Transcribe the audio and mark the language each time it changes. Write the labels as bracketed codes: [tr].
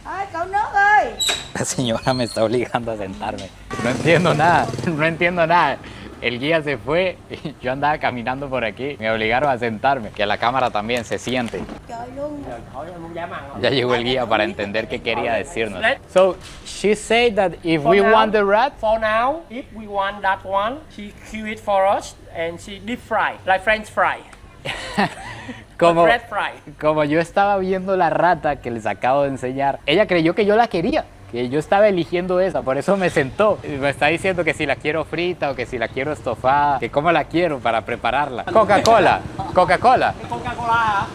[es] Ay, cậu nước ơi. La señora me está obligando a sentarme. No entiendo nada, no entiendo nada. El guía se fue y yo andaba caminando por aquí. Me obligaron a sentarme, que la cámara también se siente. Ya llegó el guía para entender qué quería decirnos. [en] So, she said that if we want the rat... For now, if we want that one, she kill it for us and she deep fry, like French fry. [es] Como, [en] Bread fry. [es] como yo estaba viendo la rata que les acabo de enseñar, ella creyó que yo la quería, que yo estaba eligiendo esa, por eso me sentó. Y me está diciendo que si la quiero frita o que si la quiero estofada, que cómo la quiero para prepararla. Coca-Cola, Coca-Cola, Coca-Cola.